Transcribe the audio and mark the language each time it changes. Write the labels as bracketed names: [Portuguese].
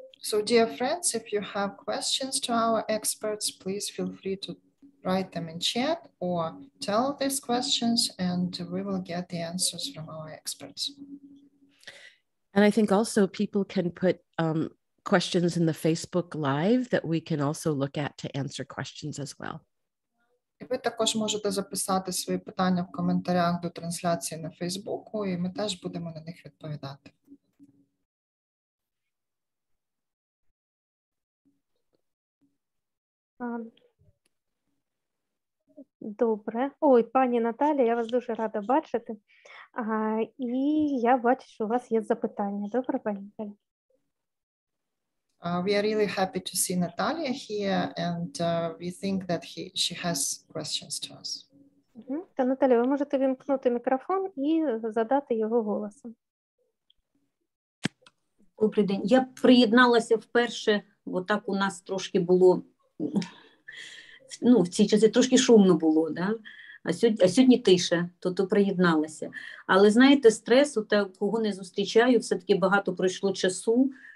[English] So, dear friends, if you have questions to our experts, please feel free to write them in chat or tell these questions, and we will get the answers from our experts. And I think also people can put questions in the Facebook Live that we can also look at to answer questions as well. [Ukrainian] І ви також можете записати свої питання в коментарях до трансляції на Фейсбуку, і ми теж будемо на них відповідати. Добре. Ой, пані Наталя, я вас дуже рада бачити. І я бачу, що у вас є запитання. Добре, пані Наталя? [English] We are really happy to see Natalia here, and we think that she has questions to us. [Ukrainian] Та, Наталя, ви можете вімкнути мікрофон і задати його голосом. Добрий день. Я приєдналася вперше, бо так у нас трошки було, в ці часи трошки шумно було, да? А сьогодні тиша, то приєдналася. Але, знаєте, стресу, та кого не зустрічаю, все-таки багато пройшло часу.